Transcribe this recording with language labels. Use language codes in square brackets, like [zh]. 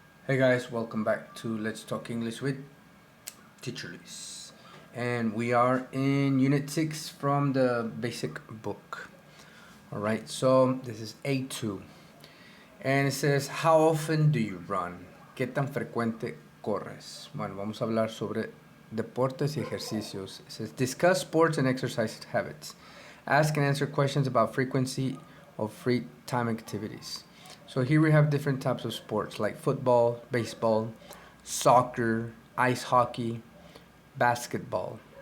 [en] Hey guys, welcome back to Let's Talk English with Teacher Luis. And we are in Unit 6 from the basic book. Alright, so this is A2. And it says, how often do you run? [es] ¿Qué tan frecuente corres? Bueno, vamos a hablar sobre deportes y ejercicios. [en] It says, discuss sports and exercise habits. Ask and answer questions about frequency of free time activities. So here we have different types of sports like football, baseball, soccer, ice hockey, basketball.